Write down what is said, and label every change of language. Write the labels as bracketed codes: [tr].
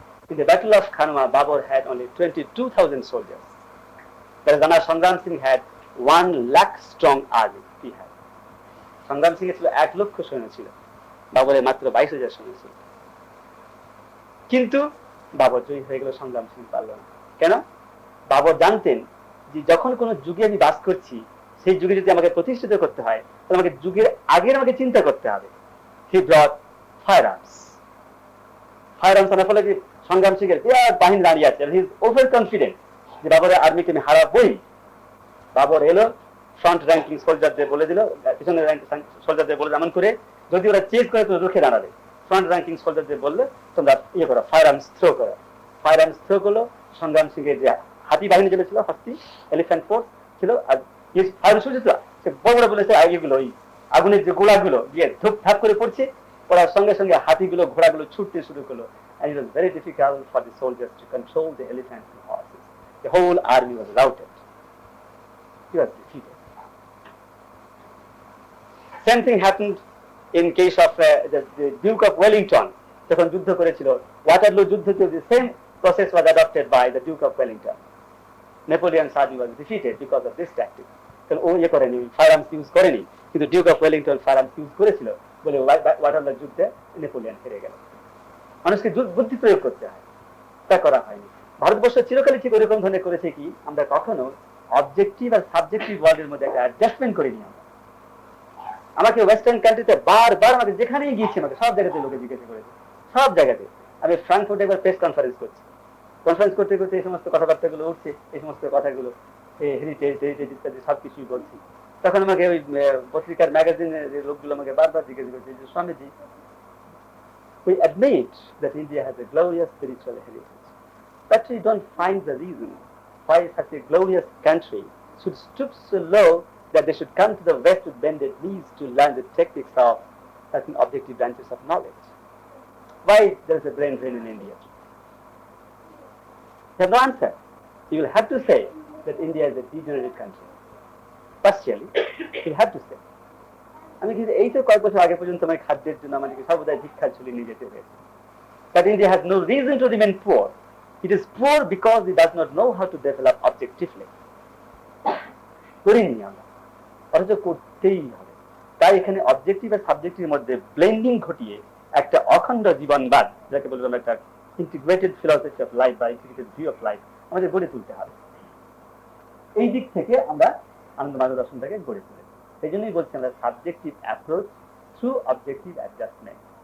[en] In the battle of Khanwa, Babur had only 22,000 soldiers. Whereas Rana Sangram Singh had 1 lakh strong army. He had. [bn] Sangram Singh ছিল 1 লক্ষ সৈন্য ছিল, বাবরের মাত্র 22,000 সৈন্য ছিল। কিন্তু বাবর জয়ী হয়ে গেল, সংগ্রাম সিং পারল না। কেন? বাবর জানতেন যে যখন কোন যুগে আমি বাস করছি, সেই যুগে যদি আমাকে প্রতিষ্ঠিত করতে হয়, তাহলে আমাকে যুগের আগে আমাকে চিন্তা করতে হবে। [en] he ব্রট fire arms [bn] আনার ফলে যে সংগ্রাম সিং এর বিরাট বাহিনী দাঁড়িয়ে আছে, [en] he is over confident [bn] যে বাবরের আর্মিকে আমি হারাবই। বাবর এলো, ফ্রন্ট র্যাঙ্কিং সোলজারদের বলে দিল, পিছনের সোলজারদের বলে এমন করে, যদি ওরা চেজ করে তো রুখে দাঁড়াবে। ফ্রন্ট র্যাঙ্কিং সোলজারদের বললে তোমরা করো, ফায়ার আর্মস থ্রো করলো। সংগ্রাম সিং এর যে হাতি বাহিনী যেটা ছিল, হাতি এলিফ্যান্ট ফোর্স ছিল, আর সে বড় বলেছে এগুলো ওই আগুনের যে গোলাগুলো গিয়ে ধূপ ধাপ করে পড়ছে, ওরা সঙ্গে সঙ্গে হাতিগুলো ঘোড়াগুলো ছুটতে শুরু করলো। [en] And it was very difficult for the soldiers to control the elephants and horses. The whole army was routed. He was defeated. Same thing happened in case of the Duke of Wellington. [bn] যখন যুদ্ধ করেছিল, Waterloo যুদ্ধতে [en] the same process was adopted by the Duke of Wellington. Napoleon's army was defeated because of this tactic. [bn] কারণ ও করেনি, fire arms use করেনি, কিন্তু Duke of Wellington fire arms use করেছিল বলে Waterloo যুদ্ধে নেপোলিয়ন হেরে গেল। মানুষকে বুদ্ধি প্রয়োগ করতে হয়, তা করা হয়নি। ভারতবর্ষ চিরকালই ঠিক ওরকম ধরনের করেছে কি, আমরা কখনো অবজেক্টিভ আর সাবজেক্টিভ ওয়ার্ল্ডের মধ্যে একটা অ্যাডজাস্টমেন্ট করিনি। আমাকে ওয়েস্টার্ন কান্ট্রিতে বারবার আমাকে যেখানেই গিয়েছি, আমাকে সব জায়গাতে লোকে জিজ্ঞাসা করেছে, সব জায়গাতে। আমি ফ্রাঙ্কফুর্টে একবার প্রেস কনফারেন্স করতে করতে এই সমস্ত কথাবার্তাগুলো উঠছে, এই সমস্ত কথাগুলো হেরিটেজ ইত্যাদি সবকিছুই বলছি। তখন আমাকে ওই পত্রিকার ম্যাগাজিনের লোকগুলো আমাকে বারবার জিজ্ঞেস করছে যে, Swamiji, [en] we admit that India has a glorious spiritual heritage, but we don't find the reason why such a glorious country should stoop so low that they should come to the West with bended knees to learn the techniques of certain objective branches of knowledge. Why there is a brain drain in India? You have no answer. You will have to say that India is a degenerate country. Partially, you will have to say. [bn] আমি কিন্তু এই তো কয়েক বছর আগে পর্যন্ত আমার খাদ্যের জন্য আমাদেরকে সর্বদাই ভিক্ষা ঝুলিয়ে নিয়ে যেতে হয়েছে। [en] That India has no reason to remain poor. It is poor because it does not know how to develop objectively. [bn] করিনি আমরা, অথচ করতেই হবে। তাই এখানে অবজেক্টিভ আর সাবজেক্টিভের মধ্যে ব্লেন্ডিং ঘটিয়ে একটা অখণ্ড জীবনবাদ, যাকে বলবো আমরা একটা [en] integrated philosophy of life [bn] বা [en] integrated view of life [bn] আমাদের গড়ে তুলতে হবে। এই দিক থেকে আমরা আনন্দ মার্গ দর্শনটাকে গড়ে তুলি। সেই জন্যই বলছি আমরা [en] Subjective approach through objective adjustment.